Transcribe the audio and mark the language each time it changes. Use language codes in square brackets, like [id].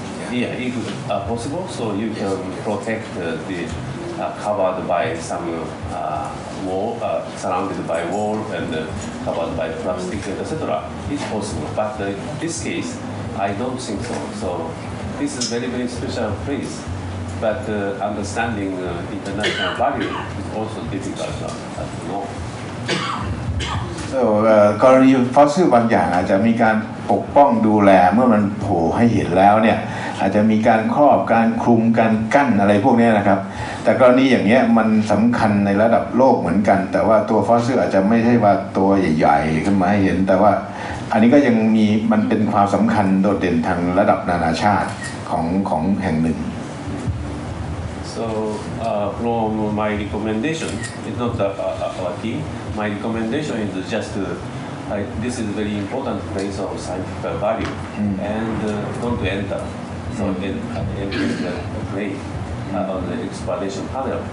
[en] Yeah, if possible, so you can protect the covered by some wall, surrounded by wall and covered by plastic, etc. It's possible, but in this case, I don't think so. So this is very special place, but understanding international value is also difficult to know. [th] กรณีฟอสซิลบางอย่างอาจจะมีการปกป้องดูแลเมื่อมันโผล่ให้เห็นแล้วเนี่ยอาจจะมีการครอบการคลุมการกั้นอะไรพวกนี้นะครับแต่กรณีอย่างเงี้ยมันสำคัญในระดับโลกเหมือนกันแต่ว่าตัวฟอสซิลอาจจะไม่ใช่ว่าตัวใหญ่ๆขึ้นมาให้เห็นแต่ว่าอันนี้ก็ยังมีมันเป็นความสำคัญโดดเด่นทางระดับนานาชาติของแห่งหนึ่ง [en] So from my recommendation, it's not our team. My recommendation is just this is a very important place of scientific value and don't enter. So enter the play on the exploration panel.